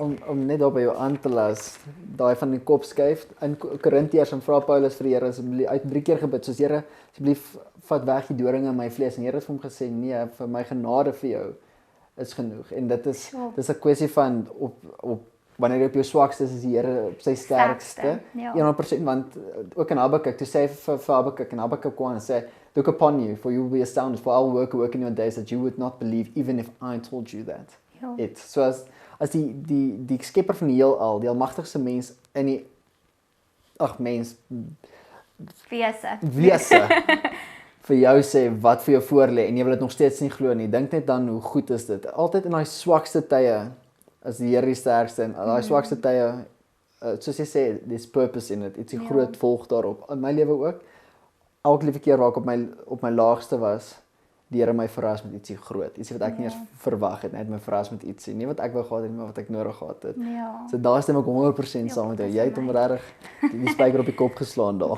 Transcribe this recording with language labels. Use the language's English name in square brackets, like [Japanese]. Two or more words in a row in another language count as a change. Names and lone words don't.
[Afrikaans] Om net daar by jou aan te las, daai van die kop skuif, in Korintiërs en vra Paulus vir die Here, asseblief, uit 3 keer gebid, soos Here, asseblief vat weg die doringe in my vlees, en Here het vir hom gesê, nee, vir my genade vir jou is genoeg, en dit is 'n kwessie van, wanneer jy op jou swakste is die Here op sy sterkste, 100%, want ook in Habakuk, toe sê hy vir Habakuk, en Habakuk kwam en sê, [English] look upon you, for you will be astounded, for I will work in your days that you would not believe, even if I told you that. [Afrikaans] So as die skepper van die heelal, die almagtigste mens in die, wese, vir jou sê, wat vir jou voorlê, en jy wil dit nog steeds nie glo nie, dink net dan, hoe goed is dit, altyd in daai swakste tye, as die Here die sterkste, en daai swakste tye, soos jy sê, [English] there's purpose in it, [Afrikaans] iets die groot volg daarop, in my lewe ook, elke liewe keer waar ek op my laagste was, die Here my verras met ietsie groot, ietsie wat ek nie eens verwag het, net my verras met ietsie, nie wat ek wou gehad het, maar wat ek nodig gehad het. So daar stem ek 100% saam met jou, jy het hom regtig die spyker op die kop geslaan daar.